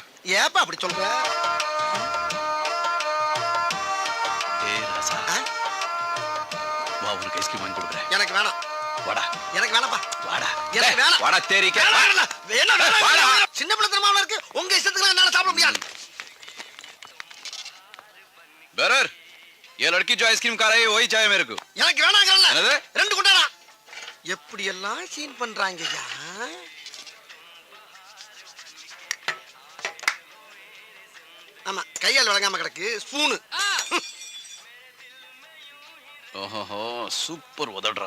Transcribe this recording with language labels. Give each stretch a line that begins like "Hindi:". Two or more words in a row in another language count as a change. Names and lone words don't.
Tamil: ஏப்பா அப்படி சொல்ற? டேய் ராசா, வா, உனக்கு ஐஸ்கிரீம் வாங்கி கொடுக்குறேன். எனக்கு வேணாம். வாடா. எனக்கு வேணாம்ப்பா. வாடா. எனக்கு வேணாம். வாடா தேரிக்க. என்ன வேணாம்? சின்ன பிள்ளைத்தனமா இருக்கு. உங்க இஷ்டத்துக்கு என்னால சாப்பிட முடியாது.
Hindi: बेरर, ये लड़की जो आइसक्रीम खा रही है वही चाय मेरे को.
Tamil: எனக்கு வேணாங்கறல. என்னது? ரெண்டு குண்டாடா. எப்படி எல்லாம் சீன் பண்றாங்கய்யா. ஆமா, கையால வழங்காம கிடக்கு ஸ்பூன். ஓஹோ, சூப்பர் உதடுறா.